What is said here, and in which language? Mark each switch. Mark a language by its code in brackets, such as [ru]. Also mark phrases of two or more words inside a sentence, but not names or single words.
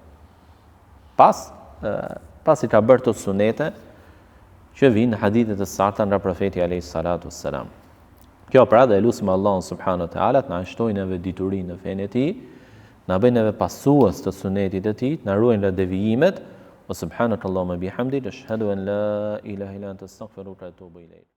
[sq] Pas i ka bërë të sunete që vinë në hadithet e sakta nga profeti [ar] عليه الصلاة والسلام. [sq] Kjo pra dhe lutim Allahun [ar] سبحانه وتعالى [sq] të na shtojë neve diturinë në fenë e tij, na bëjë neve pasues të sunetit të tij, na ruajnë nga devijimet. [ar] وسبحانك اللهم وبحمدك، أشهد أن لا إله إلا أنت أستغفرك وأتوب إليك.